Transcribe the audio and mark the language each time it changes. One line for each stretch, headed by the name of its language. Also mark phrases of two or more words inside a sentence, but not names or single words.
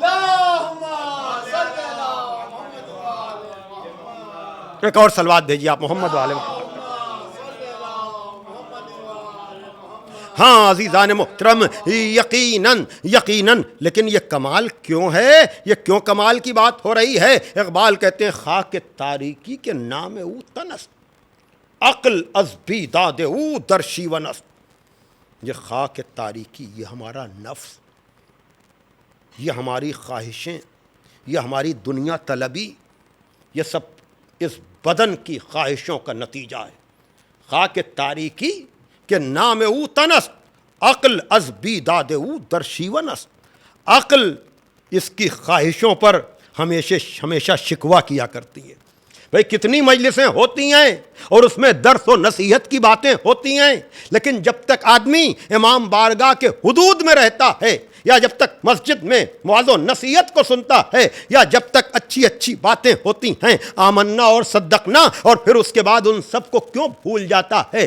Urdu: ایک اور صلوات بھیجیے آپ محمد والے محمد. ہاں عزیزان محترم یقیناً لیکن یہ کمال کیوں ہے، یہ کیوں کمال کی بات ہو رہی ہے. اقبال کہتے ہیں
Persian: خاک تاریکی کے نام او تنست، عقل از بیداد او درشی و نست.
Urdu: یہ خاک تاریکی، یہ ہمارا نفس، یہ ہماری خواہشیں، یہ ہماری دنیا طلبی، یہ سب اس بدن کی خواہشوں کا نتیجہ ہے.
Persian: خاک تاریکی کہ نام او تنست، عقل از بیداد او درشی و نست.
Urdu: عقل اس کی خواہشوں پر ہمیشہ شکوہ کیا کرتی ہے. بھئی کتنی مجلسیں ہوتی ہیں اور اس میں درس و نصیحت کی باتیں ہوتی ہیں، لیکن جب تک آدمی امام بارگاہ کے حدود میں رہتا ہے، یا جب تک مسجد میں وعظ و نصیحت کو سنتا ہے، یا جب تک اچھی باتیں ہوتی ہیں آمنا اور صدقنا، اور پھر اس کے بعد ان سب کو کیوں بھول جاتا ہے؟